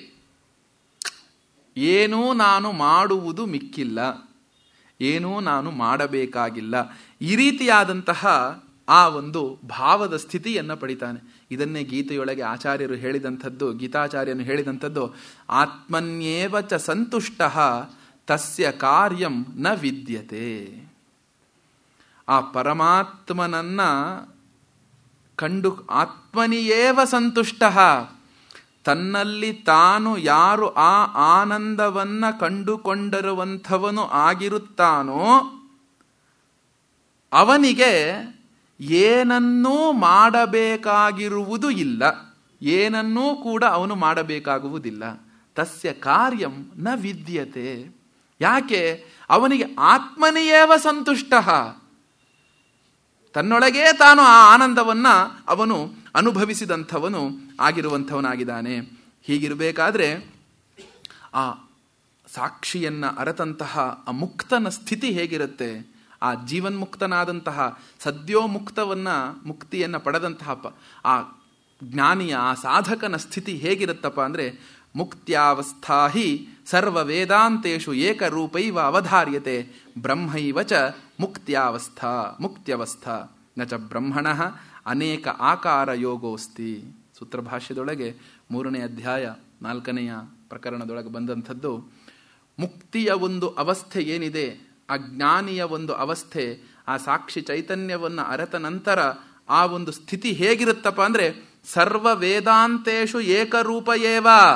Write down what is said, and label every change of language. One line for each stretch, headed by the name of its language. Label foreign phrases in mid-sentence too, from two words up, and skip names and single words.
Kannada: ಏನೂ ನಾನು ಮಾಡುವುದು ಮಿಕ್ಕಿಲ್ಲ, ಏನೂ ನಾನು ಮಾಡಬೇಕಾಗಿಲ್ಲ, ಈ ರೀತಿಯಾದಂತಹ ಆ ಒಂದು ಭಾವದ ಸ್ಥಿತಿಯನ್ನು ಪಡಿತಾನೆ. ಇದನ್ನೇ ಗೀತೆಯೊಳಗೆ ಆಚಾರ್ಯರು ಹೇಳಿದಂಥದ್ದು, ಗೀತಾಚಾರ್ಯನು ಹೇಳಿದಂಥದ್ದು,
Sanskrit: आत्मन्येव च सन्तुष्टः तस्य कार्यं न विद्यते.
Kannada: ಆ ಪರಮಾತ್ಮನನ್ನ ಕಂಡು
Sanskrit: आत्मनियेव सन्तुष्टः,
Kannada: ತನ್ನಲ್ಲಿ ತಾನು ಯಾರು ಆ ಆನಂದವನ್ನ ಕಂಡುಕೊಂಡಿರುವಂಥವನು ಆಗಿರುತ್ತಾನೋ ಅವನಿಗೆ ಏನನ್ನೂ ಮಾಡಬೇಕಾಗಿರುವುದು ಇಲ್ಲ, ಏನನ್ನೂ ಕೂಡ ಅವನು ಮಾಡಬೇಕಾಗುವುದಿಲ್ಲ.
Sanskrit: तस्य कार्यं न विद्यते.
Kannada: ಯಾಕೆ? ಅವನಿಗೆ
Sanskrit: आत्मनियेव सन्तुष्टः,
Kannada: ತನ್ನೊಳಗೇ ತಾನು ಆ ಆನಂದವನ್ನ ಅವನು ಅನುಭವಿಸಿದಂಥವನು ಆಗಿರುವಂಥವನಾಗಿದ್ದಾನೆ. ಹೀಗಿರಬೇಕಾದ್ರೆ ಆ ಸಾಕ್ಷಿಯನ್ನ ಅರತಂತಹ ಆ ಮುಕ್ತನ ಸ್ಥಿತಿ ಹೇಗಿರುತ್ತೆ? ಆ ಜೀವನ್ಮುಕ್ತನಾದಂತಹ ಮುಕ್ತಿಯನ್ನ ಪಡೆದಂತಹ ಆ ಜ್ಞಾನಿಯ ಆ ಸಾಧಕನ ಸ್ಥಿತಿ ಹೇಗಿರುತ್ತಪ್ಪ ಅಂದ್ರೆ,
Sanskrit: मुक्त्यावस्था हि सर्व वेदान्तेषु एकरूपैव अवधार्यते ब्रह्मैव च मुक्त्यवस्था न च ब्रह्मणः अनेक आकार योगोस्ति.
Kannada: ಸೂತ್ರಭಾಷ್ಯದೊಳಗೆ 3ನೇ ಅಧ್ಯಾಯ 4ನೆಯ ಪ್ರಕರಣದೊಳಗೆ ಬಂದಂಥದ್ದು, ಮುಕ್ತಿಯ ಒಂದು ಅವಸ್ಥೆ ಏನಿದೆ, ಆ ಜ್ಞಾನಿಯ ಒಂದು ಅವಸ್ಥೆ, ಆ ಸಾಕ್ಷಿ ಚೈತನ್ಯವನ್ನು ಅರೆತ ನಂತರ ಆ ಒಂದು ಸ್ಥಿತಿ ಹೇಗಿರುತ್ತಪ್ಪ ಅಂದ್ರೆ,
Sanskrit: सर्व वेदान्तेषु एकरूप एव.